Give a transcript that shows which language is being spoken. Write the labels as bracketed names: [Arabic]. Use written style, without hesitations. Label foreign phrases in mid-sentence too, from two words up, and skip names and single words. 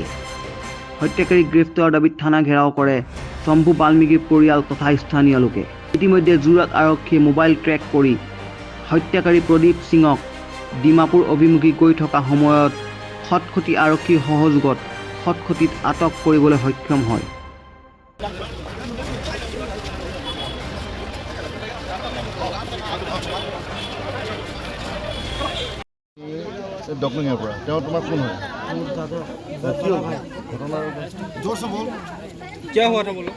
[Assamese] হত্যাকাৰী গ্ৰেপ্তাৰৰ দাবীত থানা ঘেৰাও কৰে শম্ভু বাল্মীকিৰ পৰিয়াল তথা স্থানীয় লোকে। ইতিমধ্যে যোৰহাট আৰক্ষীয়ে মোবাইল ট্ৰেক কৰি হত্যাকাৰী প্ৰদীপ সিঙক ডিমাপুৰ অভিমুখী গৈ থকা সময়ত খটখটি আৰক্ষীৰ সহযোগত খটখটিত আটক কৰিবলৈ সক্ষম হয়। [Hindi] डॉक्टर पर तुम्हारा कौन है जोर से बोल क्या हुआ था बोलो।